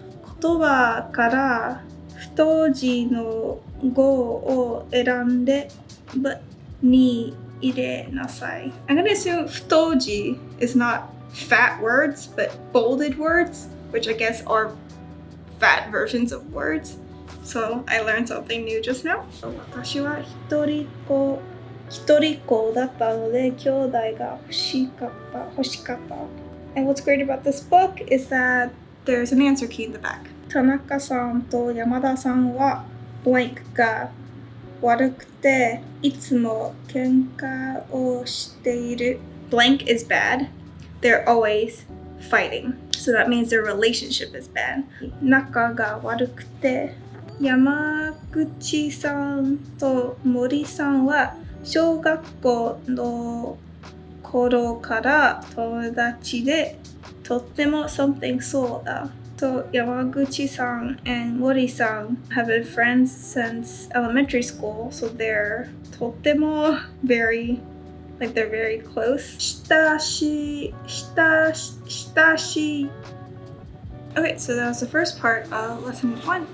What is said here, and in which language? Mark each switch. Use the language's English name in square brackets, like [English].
[Japanese] Kotoba kara futoji no go o erande but ni ire nasai. [English] I'm gonna assume futoji is not fat words, but bolded words, which I guess are fat versions of words. So I learned something new just now. [Japanese] 私は一人っ子だったので兄弟が欲しかった。 [English] And what's great about this book is that there's an answer key in the back. [Japanese] 田中さんと山田さんは blank が悪くていつも喧嘩をしている. [English] Blank is bad. They're always fighting. So that means their relationship is bad. [Japanese] 仲が悪くて山口さんと森さんは小学校の頃から友達でとってもsomethingそうだ。 [English] So Yamaguchi-san and Mori-san have been friends since elementary school, so they're とっても very, like they're very close. 親しい Okay, so that was the first part of lesson 1.